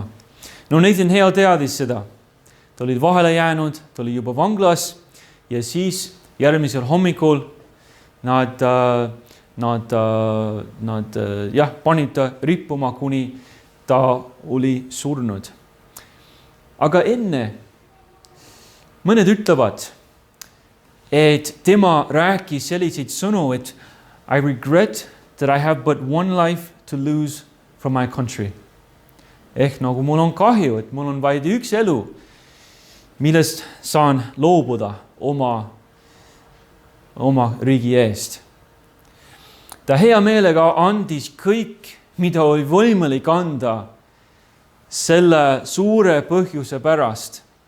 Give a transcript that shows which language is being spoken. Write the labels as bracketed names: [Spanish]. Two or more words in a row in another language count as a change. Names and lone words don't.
[Estonian] Nathan Hale teadis seda. Ta oli vahele jäänud, ta oli juba vanglas ja siis järgmisel hommikul nad panid ta rippuma, kuni ta oli surnud. Aga enne mõned ütlevad, et tema rääkis selliseid sõnu, et [English] I regret that I have but one life to lose from my country. [Estonian] Ehk nagu mul on kahju, et mul on vaid üks elu, millest saan loobuda oma riigi eest. Ta hea meelega andis kõik, mida oli võimalik anda selle suure põhjuse pärast.